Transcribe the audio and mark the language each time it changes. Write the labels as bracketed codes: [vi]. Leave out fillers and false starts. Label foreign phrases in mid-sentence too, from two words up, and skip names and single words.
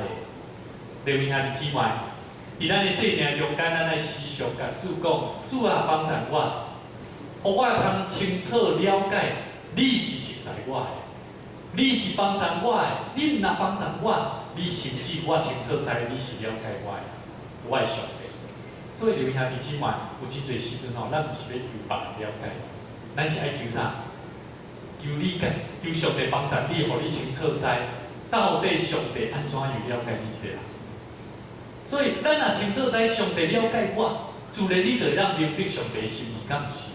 [nan] 弟兄兄弟姊妹，伫咱的生命中间，咱来时常甲主讲：主啊，帮助我，互我通清楚了解，你是熟悉我的。你是帮助我的，你若帮助我，你甚至我清楚知你是了解我的，我的上帝。所以刘兄弟姊妹，有真侪时阵吼，咱毋是要求别人了解，咱是爱求啥？求理解，求上帝帮助你，互你清楚知到底上帝安怎样了解你一个人。所以咱若清楚知上帝了解我，自然你就会当明白上帝的心意，敢毋是？